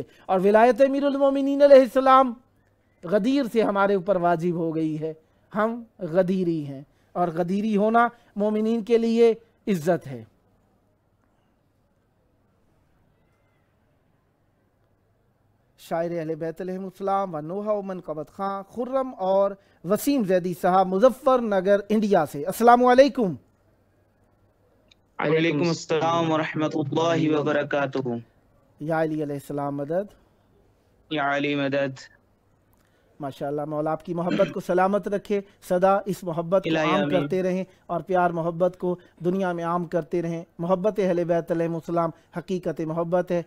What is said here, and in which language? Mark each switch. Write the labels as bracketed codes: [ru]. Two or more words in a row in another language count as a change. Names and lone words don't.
[hi] और विलायत अमीरुल मोमिनीन अलैहिस्सलाम गदीर से हमारे ऊपर वाजिब हो गई है। हम गदीरी हैं, और गदीरी होना मोमिनीन के लिए इज़्ज़त है। शायर अहले बैत अलैहिमुस्सलाम व नूहा व मन क़बत खां खुर्रम और वसीम ज़ैदी साहब मुज़फ़्फ़र नगर इंडिया से। [ar] السلام عليكم. وعليكم السلام ورحمة الله وبركاته. [hi] या अली अलैहिस्सलाम मदद, या अली मदद। माशाअल्लाह, मौला आपकी मोहब्बत को सलामत रखे, सदा इस मोहब्बत को इलाही आम आमीन। करते रहें और प्यार मोहब्बत को दुनिया में आम करते रहें। मोहब्बत अहले बैत अलैहिमुस्सलाम हकीकत मोहब्बत है।